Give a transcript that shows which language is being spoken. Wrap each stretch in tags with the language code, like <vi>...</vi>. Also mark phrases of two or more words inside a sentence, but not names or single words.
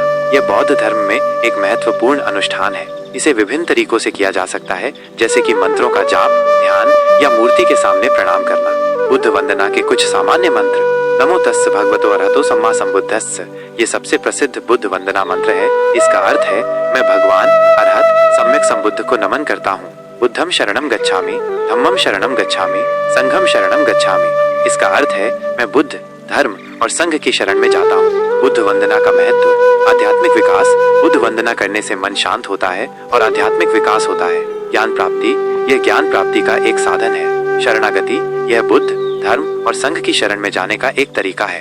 <hi>यह बौद्ध धर्म में एक महत्वपूर्ण अनुष्ठान है। इसे विभिन्न तरीकों से किया जा सकता है जैसे कि मंत्रों का जाप, ध्यान या मूर्ति के सामने प्रणाम करना। बुद्ध वंदना के कुछ सामान्य मंत्र।</hi> <pi>नमो तस्स भगवतो अरहतो सम्मा सम्बुद्धस्स।</pi> <hi>ये सबसे प्रसिद्ध बुद्ध वंदना मंत्र है। इसका अर्थ है मैं भगवान अरहत सम्यक संबुद्ध को नमन करता हूँ।</hi> <pi>बुद्धम शरणम गच्छामि, धम्मम शरणम गच्छामि, संघम शरणम गच्छामि।</pi> <hi>इसका अर्थ है मैं बुद्ध, धर्म और संघ की शरण में जाता हूँ। बुद्ध वंदना का महत्व। आध्यात्मिक विकास। बुद्ध वंदना करने से मन शांत होता है और आध्यात्मिक विकास होता है। ज्ञान प्राप्ति। यह ज्ञान प्राप्ति का एक साधन है। शरणागति। यह बुद्ध, धर्म और संघ की शरण में जाने का एक तरीका है।</hi>